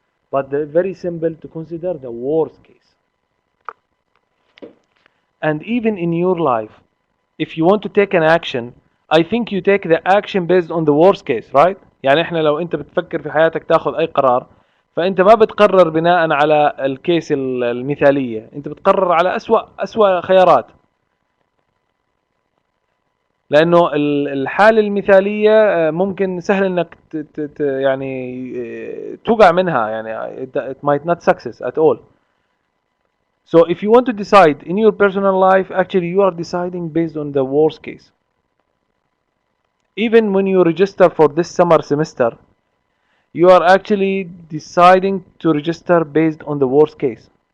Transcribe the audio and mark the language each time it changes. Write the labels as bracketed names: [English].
[English] But they're very simple to consider the worst case. And even in your life, if you want to take an action, I think you take the action based on the worst case, right? [Arabic] يعني احنا لو انت بتفكر في حياتك تاخذ اي قرار، فانت ما بتقرر بناء على الكيس المثالية، انت بتقرر على اسوأ خيارات. لانه الحالة المثالية ممكن سهل انك يعني توقع منها، يعني [English] it might not success at all. So if you want to decide in your personal life, actually you are deciding based on the worst case. Even when you register for this summer semester, you are actually deciding to register based on the worst case.